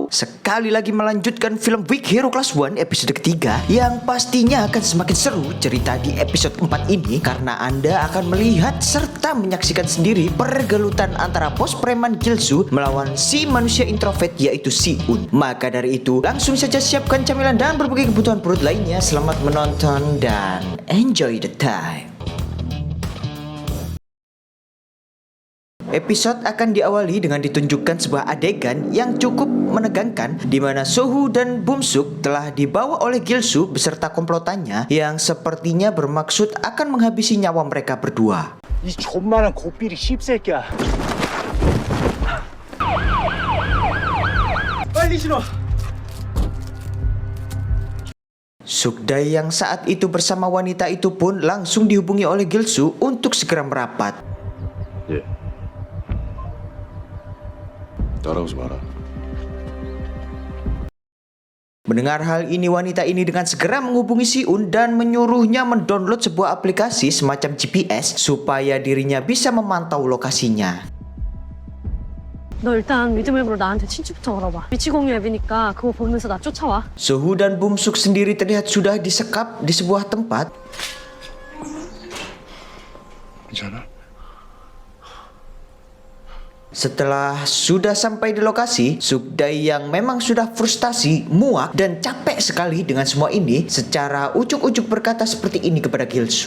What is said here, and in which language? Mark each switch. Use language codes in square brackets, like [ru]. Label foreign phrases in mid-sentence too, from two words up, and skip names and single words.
[id] Sekali lagi melanjutkan film Big Hero Class 1 episode ketiga, yang pastinya akan semakin seru cerita di episode 4 ini, karena Anda akan melihat serta menyaksikan sendiri pergelutan antara bos preman Gilsu melawan si manusia introvert yaitu Si-un. Maka dari itu langsung saja siapkan camilan dan berbagai kebutuhan perut lainnya. Selamat menonton dan [en] enjoy the time. [id] Episode akan diawali dengan ditunjukkan sebuah adegan yang cukup menegangkan, di mana Sohu dan Bumsuk telah dibawa oleh Gilsu beserta komplotannya yang sepertinya bermaksud akan menghabisi nyawa mereka berdua. [ko] 이 존만한 고삐리 씹새끼야. 빨리 신어. [id] Sukday yang saat itu bersama wanita itu pun langsung dihubungi oleh Gilsu untuk segera merapat. [ko] 예. 따라오지 마라. [id] Mendengar hal ini, wanita ini dengan segera menghubungi Si-un dan menyuruhnya mendownload sebuah aplikasi semacam GPS supaya dirinya bisa memantau lokasinya. [ko] 너 일단 믿음 앱으로 나한테 친추부터 걸어봐. 위치 공유 앱이니까 그거 보면서 나 쫓아와. [id] Sohu dan Bumsuk sendiri terlihat sudah disekap di sebuah tempat. [ko] 괜찮아? [id] Setelah sudah sampai di lokasi, Sukday yang memang sudah frustasi, muak, dan capek sekali dengan semua ini, secara ujuk-ujuk berkata seperti ini kepada Gilsu.